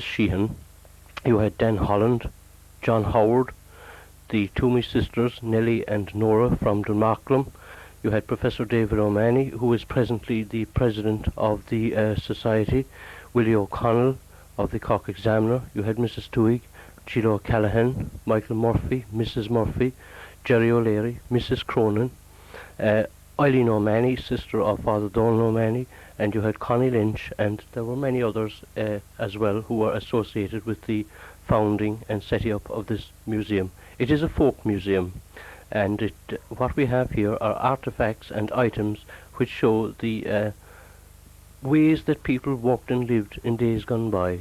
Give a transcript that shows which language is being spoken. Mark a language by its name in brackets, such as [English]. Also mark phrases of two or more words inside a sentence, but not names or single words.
[English] Sheehan, you had Dan Holland, John Howard, the Toomey sisters, Nellie and Nora from Dunmarklum. You had Professor David O'Mahony, who is presently the president of the society, Willie O'Connell of the Cork Examiner. You had Mrs. Tuig, Sheila O'Callaghan, Michael Murphy, Mrs. Murphy, Jerry O'Leary, Mrs. Cronin, Eileen O'Mahony, sister of Father Donal O'Mahony, and you had Connie Lynch, and there were many others as well who were associated with the founding and setting up of this museum. It is a folk museum, and what we have here are artifacts and items which show the ways that people walked and lived in days gone by.